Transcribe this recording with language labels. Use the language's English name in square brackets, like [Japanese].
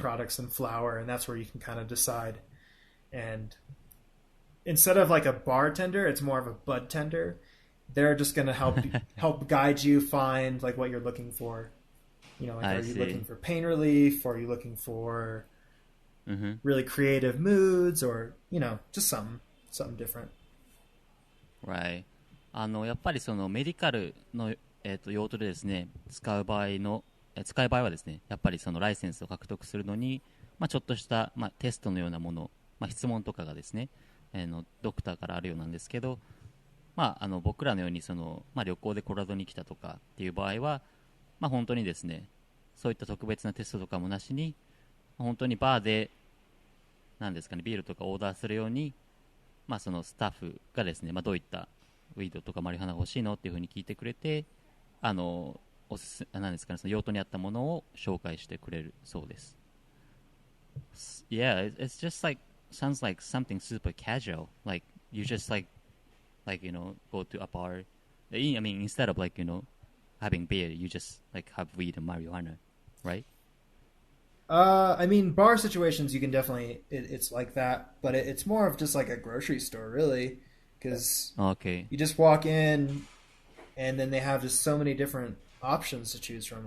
[English] products and flour, and that's where you can kind of decide. And instead of like a bartender, it's more of a bud tender. They're just going to help guide you find like what you're looking for. Are you looking for pain relief? Or are you looking for really creative moods? Or, just something different. Right. [Japanese] やっぱりそのメディカルの、用途でですね、使う場合はですね、やっぱりそのライセンスを獲得するのに、ちょっとした、テストのようなもの、質問とかがですね、ドクターからあるようなんですけど、僕らのようにその、旅行でコロラドに来たとかっていう場合は、本当にですね、そういった特別なテストとかもなしに、本当にバーでなんですかね、ビールとかオーダーするように、そのスタッフがですね、どういったウィードとかマリファナが欲しいのっていうふうに聞いてくれて、なんですかね、その用途に合ったものを紹介してくれるそうです。 [English] Yeah, it's just sounds like something super casual. Like you just go to a bar. I mean, instead of having beer, you just have weed and marijuana, right? I mean, bar situations, you can definitely, it's like that, but it's more of just like a grocery store, really, because you just walk in, and then they have just so many different options to choose from.